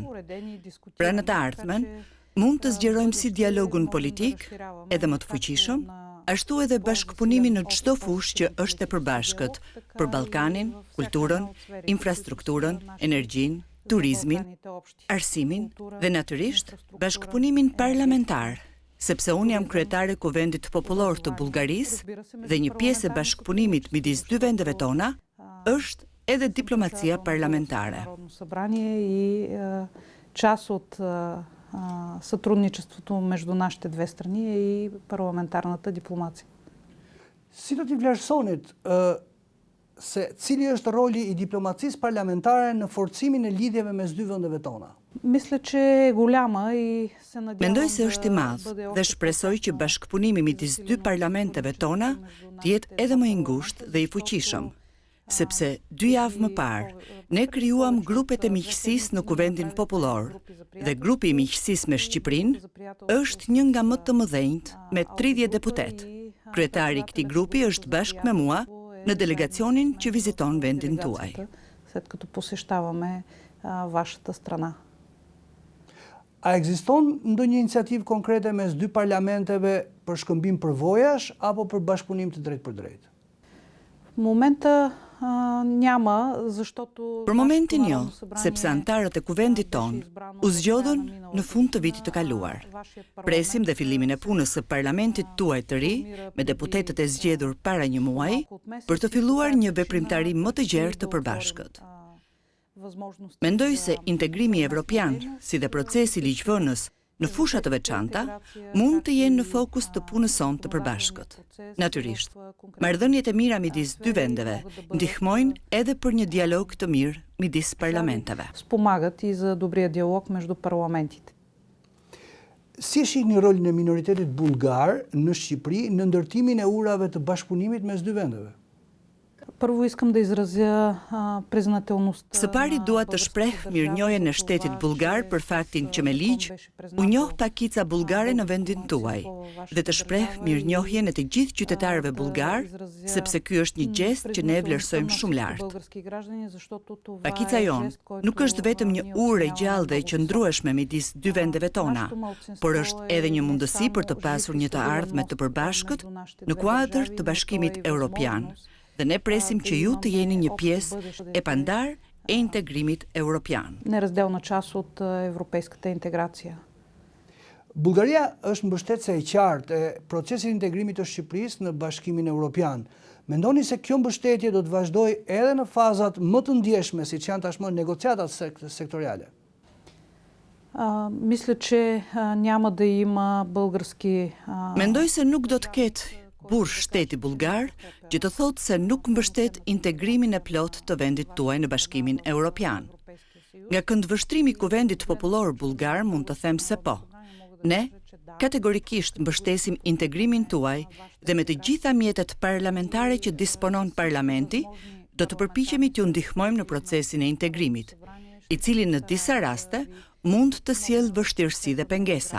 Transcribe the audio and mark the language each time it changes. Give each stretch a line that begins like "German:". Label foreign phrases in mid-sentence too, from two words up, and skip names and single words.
Albanian: Pra në të ardhmen, mund të zgjerojmë si dialogun politik, edhe më të fuqishëm, ashtu edhe bashkëpunimin në çdo fushë që është e përbashkët, për Ballkanin, kulturën, infrastrukturën, energjinë, turizmin, arsimin dhe natyrisht bashkëpunimin parlamentar, sepse unë jam kryetare e Kuvendit Popullor të Bullgarisë dhe një pjesë e bashkëpunimit midis dy vendeve tona është edhe diplomacia parlamentare.
Bulgarian: И част от сътрудничеството между нашите две страни е и парламентарната дипломация.
Albanian: Si do t'i vlerësonit se cili është roli i diplomacisë parlamentare në forcimin e lidhjeve mes dy vendeve tona?
Bulgarian: Мисля, че е голяма и се надявам.
Albanian: Mendoj se është i madh dhe shpresoj që bashkëpunimi midis dy parlamenteve tona të jetë edhe më i ngushtë dhe i fuqishëm, sepse 2 javë më parë ne krijuam grupet e miqësisë në Kuvendin Popullor dhe grupi i miqësisë me Shqipërinë është një nga më të mëdhenjt me 30 deputet. Kryetari i këtij grupi është bashkë me mua në delegacionin që viziton vendin tuaj.
Bulgarian: След като посещаваме вашата страна.
Albanian: A ekziston ndonjë iniciativë konkrete mes dy parlamenteve për shkëmbim përvojash apo për bashkëpunim të drejtë për drejtë?
Bulgarian: В момента няма, защото
Albanian: Për momentin jo, sepse antarët e kuvendit ton u zgjodhën në fund të vitit të kaluar. Presim dhe fillimin e punës së parlamentit tuaj të ri, me deputetët e zgjedhur para një muaji, për të filluar një veprimtari më të gjerë të përbashkët. Mendoj se integrimi evropian, si dhe procesi ligjvënës në fusha të veçanta, mund të jenë në fokus të punës sonë të përbashkët. Natyrisht, marrëdhëniet e mira midis dy vendeve ndihmojnë edhe për një dialog të mirë midis parlamenteve.
Bulgarian: Спомагат и за добрия диалог между парламентите.
Albanian: Si shihni rolin e minoritetit bullgar në Shqipëri në ndërtimin e urave të bashkëpunimit mes dy vendeve?
Bulgarian: Първо искам да изразя признателността.
Albanian: Së pari dua të shpreh mirënjohjen e shtetit bullgar për faktin që me ligj u njoh pakica bullgare në vendin tuaj dhe të shpreh mirënjohjen e të gjithë qytetarëve bullgar, sepse ky është një gjest që ne vlerësojmë shumë lart. Pakica jon nuk është vetëm një urë e gjallë dhe e qëndrueshme midis dy vendeve tona, por është edhe një mundësi për të pasur një të ardhme të përbashkët në kuadër të Bashkimit Evropian. Dhe ne presim që ju të jeni një pjesë e pandar e integrimit evropian.
Bulgarian: Неразделна част от европейската интеграция.
Albanian: Bullgaria është mbështetëse e qartë e procesit integrimit të Shqipërisë në Bashkimin Evropian. Mendoni se kjo mbështetje do të vazhdojë edhe në fazat më të ndjeshme, siç janë tashmë negociatat sektoriale?
Bulgarian: Мисля, че няма да има български.
Albanian: Mendoj se nuk do të ketë burr shteti bullgar që të thotë se nuk mbështet integrimin e plot të vendit tuaj në Bashkimin Evropian. Nga këndvështrimi i Kuvendit Popullor bullgar mund të them se po. Ne kategorikisht mbështesim integrimin tuaj dhe me të gjitha mjetet parlamentare që disponon parlamenti, do të përpiqemi t'ju ndihmojmë në procesin e integrimit, i cili në disa raste mund të sjellë vështirësi dhe pengesa.